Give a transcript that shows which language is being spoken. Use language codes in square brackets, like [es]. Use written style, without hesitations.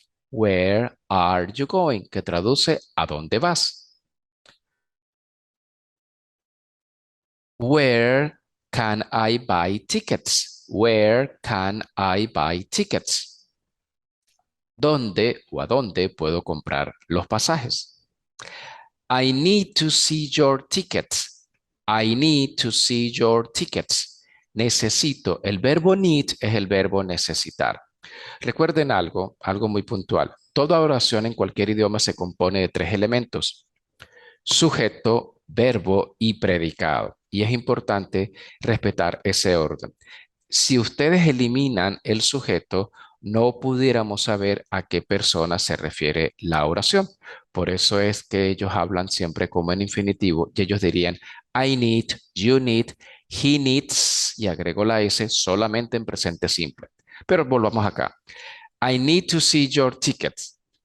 [en] Where are you going? [es] Que traduce ¿a dónde vas? [en] Where can I buy tickets? Where can I buy tickets? [es] ¿Dónde o a dónde puedo comprar los pasajes? [en] I need to see your tickets. I need to see your tickets. [es] Necesito. El verbo need es el verbo necesitar. Recuerden algo muy puntual. Toda oración en cualquier idioma se compone de tres elementos: sujeto, verbo y predicado. Y es importante respetar ese orden. Si ustedes eliminan el sujeto, no pudiéramos saber a qué persona se refiere la oración. Por eso es que ellos hablan siempre como en infinitivo y ellos dirían [en] I need, you need, he needs [es] y agrego la S solamente en presente simple. Pero volvamos acá. [en] I need to see your tickets.